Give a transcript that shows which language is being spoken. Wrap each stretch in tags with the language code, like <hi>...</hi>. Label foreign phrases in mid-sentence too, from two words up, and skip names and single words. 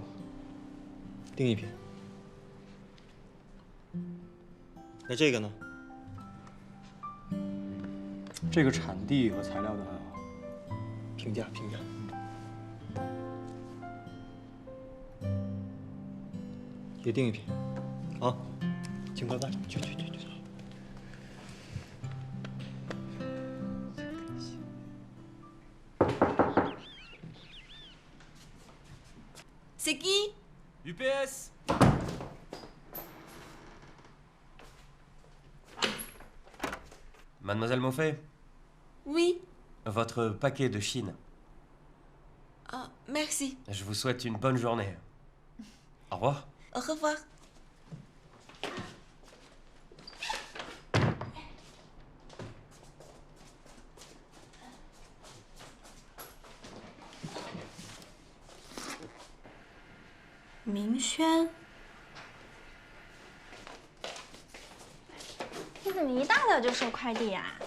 <zh>订一瓶。那这个呢？这个产地和材料都还好。评价。也订一瓶。啊，请快饭，去。</zh> <fr>C'est qui? UPS. Mademoiselle Monfay, Oui. votre paquet de Chine. Ah, merci. Je vous souhaite une bonne journée. Au revoir. Au revoir.</fr> <zh>明轩，你怎么一大早就收快递呀？</zh>